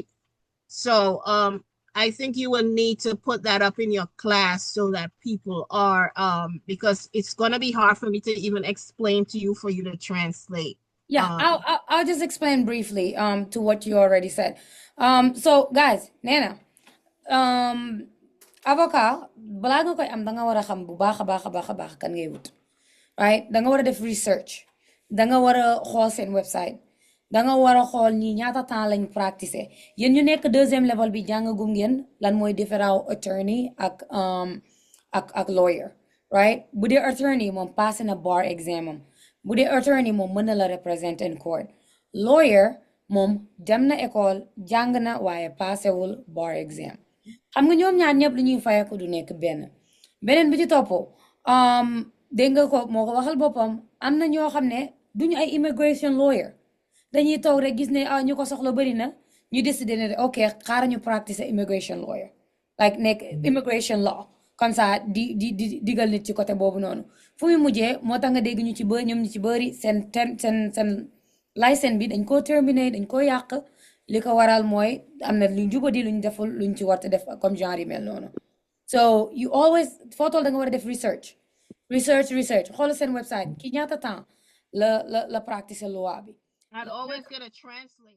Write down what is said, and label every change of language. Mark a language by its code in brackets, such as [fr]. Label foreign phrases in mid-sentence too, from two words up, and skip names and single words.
[en] So I think you will need to put that up in your class so that people are because it's gonna be hard for me to even explain to you for you to translate. Yeah, I'll just explain briefly to what you already said. So guys, Nana, [wo] avocat balaa nga koy am da nga war a xam bu baax a baax kan ngay wut, right? Da nga war a def research, da nga war a xool seen website, da nga war a xool ñi ñaata temps lañ practicer. Yéen ñu nekk deuxième level bi jàngagum ngeen lan mooy différent attorney ak lawyer, right? Bu dee attorney moom passé na [en] bar exam [wo] am, bu dee attorney moom mën na la [en] represent in court. [wo] Lawyer moom dem na école jàng na waaye passé wul [en] bar exam. [wo] Xam nga ñoom ñaar ñëpp li ñuy fayeeku du nekk beneen bi ci topp dégg nga ko moo ko waxal boppam, am na ñoo xam ne duñu ay [en] immigration lawyer, [wo] dañuy toog rek gis ne ñu ko soxla bari na ñu décider ne ok xaaral ñu practice [en] immigration lawyer, [wo] like nekk [en] immigration law, [fr] comme ça [wo] di digal nit ci côté boobu noonu. Fu mu mujjee moo tax nga dégg ñu ci bëri ñoom ñu ci bëri seen licence bi dañ koo terminer, dañ koo yàq. Li ko waral mooy am na luñ jubadi luñ deful luñ ci war a def [fr] comme genre [wo] yi mel noonu. [en] So you always [wo] foo toll da nga war a def research xool seen website ki ñaata temps la practice loi bi. [en] I'd always get a translator.